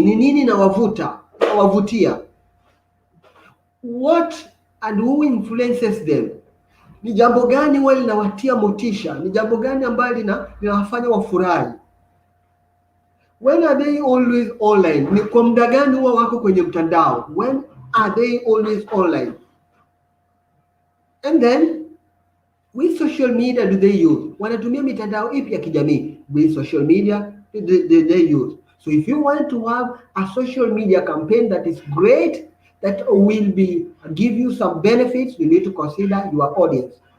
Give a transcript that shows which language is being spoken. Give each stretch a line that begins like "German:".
Swahili: Ni nini nawavutia?
English: What and who influences them?
Swahili: Ni jambo gani wale linawatia motisha? Ni jambo gani ambalo linawafanya wafurahi?
English: When are they always online?
Swahili: Ni kwa muda gani huwa wako kwenye mtandao?
English: When are they always online? And then which social media do they use?
Swahili: Wanatumia mitandao ipi ya kijamii?
English: Which social media they use? So if you want to have a social media campaign that is great, that will give you some benefits, you need to consider your audience.